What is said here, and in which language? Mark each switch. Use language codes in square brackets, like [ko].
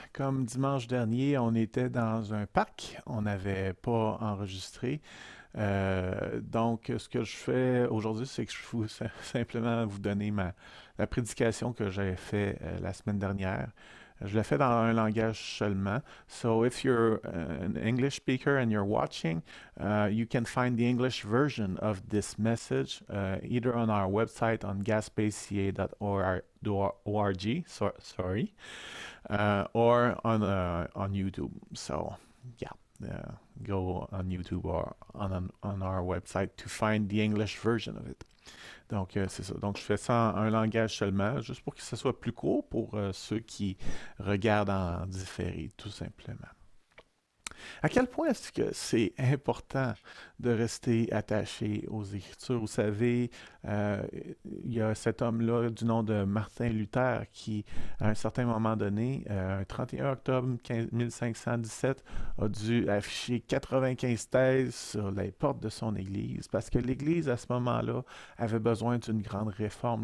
[fr] Comme dimanche dernier, on était dans un parc. On n'avait pas enregistré. Donc, ce que je fais aujourd'hui, c'est que je vous simplement vous donner la prédication que j'ai fait la semaine dernière. Je l'ai fait dans un langage seulement. [en] So, if you're an English speaker and you're watching, you can find the English version of this message either on our website on gaspaca.org. Sorry, or on YouTube. So yeah, go on YouTube or on our website to find the English version of it. [fr] Donc c'est ça. Donc je fais ça en un langage seulement, juste pour que ce soit plus court pour ceux qui regardent en différé, tout simplement. À quel point est-ce que c'est important de rester attaché aux Écritures? Vous savez, euh, il y a cet homme-là du nom de Martin Luther qui, à un certain moment donné, un 31 octobre 1517, a dû afficher 95 thèses sur les portes de son Église parce que l'Église, à ce moment-là, avait besoin d'une grande réforme.